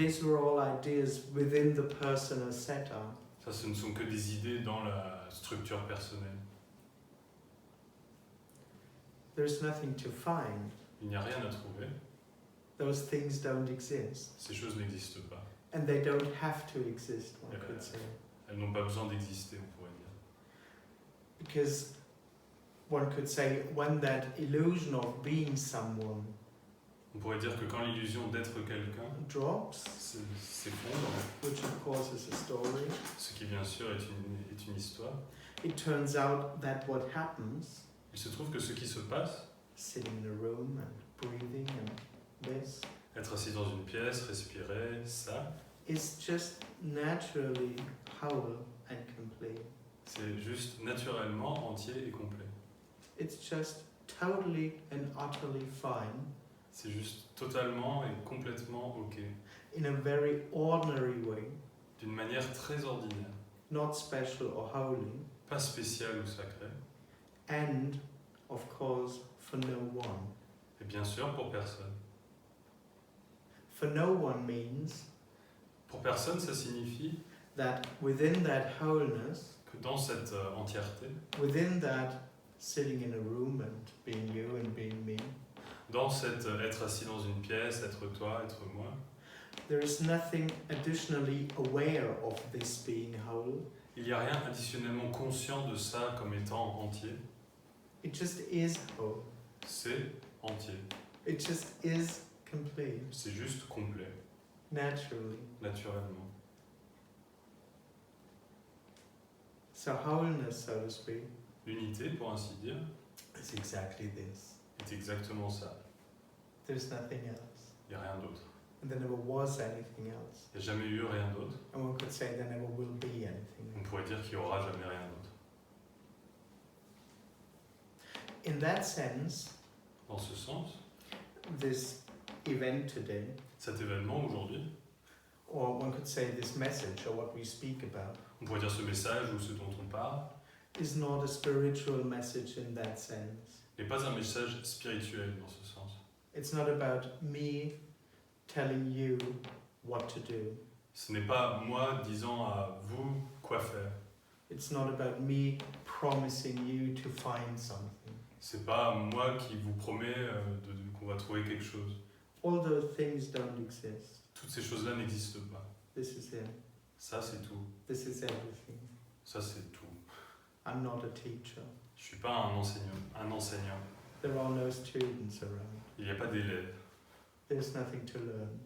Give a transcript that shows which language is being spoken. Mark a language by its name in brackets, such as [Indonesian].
[English] These were all ideas within the personal setup. [French] Ça, ce ne sont que des idées dans la structure personnelle. [English] There's nothing to find. [French] Il n'y a rien à trouver. [English] Those things don't exist. [French] Ces choses n'existent pas. [English] And they don't have to exist, one could say. [French] Elles n'ont pas besoin d'exister, on pourrait dire. [English] Because one could say when that illusion of being someone [French] On pourrait dire que quand l'illusion d'être quelqu'un [English] drops, [French] s'effondre, [English] which of course is a story, [French] ce qui bien sûr est une histoire, [English] it turns out that what happens, [French] il se trouve que ce qui se passe, [English] sitting in a room and breathing and this, [French] être assis dans une pièce, respirer, ça, [English] is just naturally whole and complete. [French] c'est juste naturellement entier et complet. [English] It's just totally and utterly fine [French] C'est juste totalement et complètement ok, [English] in a very ordinary way, [French] d'une manière très ordinaire, [English] not special or holy, [French] pas spéciale ou sacrée, [English] and of course for no one. [French] et bien sûr pour personne. [English] For no one means [French] Pour personne, ça signifie [English] that within that wholeness, [French] que dans cette entièreté, [English] within that sitting in a room and being you and being me, [French] dans cette être assis dans une pièce, être toi, être moi, [English] there is nothing additionally aware of this being whole. [French] il n'y a rien additionnellement conscient de ça comme étant entier, [English] It just is whole. [French] c'est entier, [English] It just is complete, [French] c'est juste complet, [English] naturally. [French] naturellement. [English] So wholeness, so to speak, [French] L'unité, pour ainsi dire, [English] is exactly this. [French] est exactement ça. [English] There's nothing else. [French] Il n'y a rien d'autre. [English] And there never was anything else. [French] Il n'y a jamais eu rien d'autre. [English] And one could say there never will be anything [French] On [English] else. [French] pourrait dire qu'il n'y aura jamais rien d'autre. [English] In that sense, [French] Dans ce sens, [English] this event today, [French] cet événement aujourd'hui, [English] or one could say this message, or what we speak about, [French] on pourrait dire ce message ou ce dont on parle, [English] is not a spiritual message in that sense. [French] n'est pas un message spirituel dans ce sens. [English] It's not about me telling you what to do. [French] Ce n'est pas moi disant à vous quoi faire. [English] It's not about me promising you to find something. [French] C'est pas moi qui vous promets qu'on va trouver quelque chose. [English] All those things don't exist. [French] Toutes ces choses-là n'existent pas. [English] This is it. [French] Ça, c'est tout. [English] This is everything. [French] Ça, c'est tout. [English] I'm not a teacher. [French] Je suis pas un enseignant. [English] There are no students around. [French] Il n'y a pas d'élèves. [English] There's nothing to learn